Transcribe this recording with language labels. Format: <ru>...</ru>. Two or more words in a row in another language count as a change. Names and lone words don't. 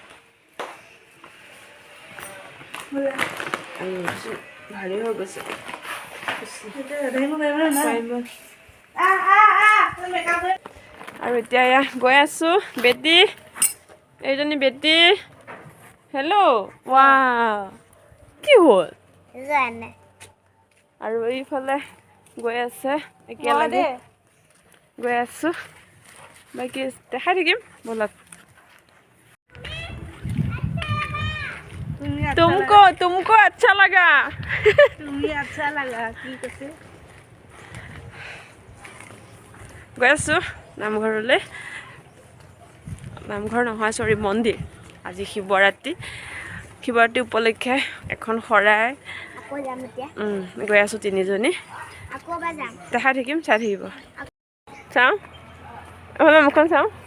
<as>ভাৰী হৈ গৈছে আৰু এতিয়া এয়া গৈ আছোঁ বেটি এইজনী বেটি হেল্ল' ৱা কি হ'ল আৰু এইফালে গৈ আছে একেলগে গৈ আছোঁ বাকী দেখাই থাকিম ব'লক</as> <hi>तुमको अच्छा लगा तुम्हें अच्छा लगा</hi> <as>কি কৈছে গৈ আছোঁ নামঘৰলৈ নামঘৰ নহয় চৰি মন্দিৰ আজি শিৱৰাত্ৰি উপলক্ষে এখন শৰাই গৈ আছোঁ তিনিজনী দেখাই থাকিম চাই থাকিব চাওঁ নহ'লে মুখখন চাওঁ</as>